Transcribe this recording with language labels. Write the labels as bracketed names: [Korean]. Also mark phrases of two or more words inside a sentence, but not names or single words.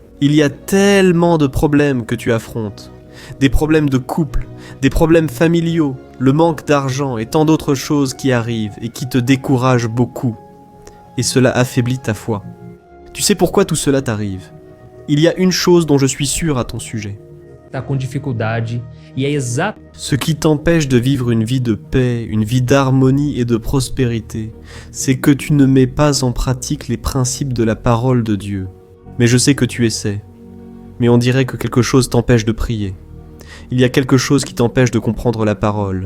[French] Il y a tellement de problèmes que tu affrontes. Des problèmes de couple, des problèmes familiaux, le manque d'argent et tant d'autres choses qui arrivent et qui te découragent beaucoup. Et cela affaiblit ta foi. Tu sais pourquoi tout cela t'arrive ? Il y a une chose dont je suis sûr à ton sujet. [Portuguese] Tá com dificuldade e é exato. [French] Ce qui t'empêche de vivre une vie de paix, une vie d'harmonie et de prospérité, c'est que tu ne mets pas en pratique les principes de la parole de Dieu. Mais je sais que tu essaies. Mais on dirait que quelque chose t'empêche de prier. Il y a quelque chose qui t'empêche de comprendre la parole.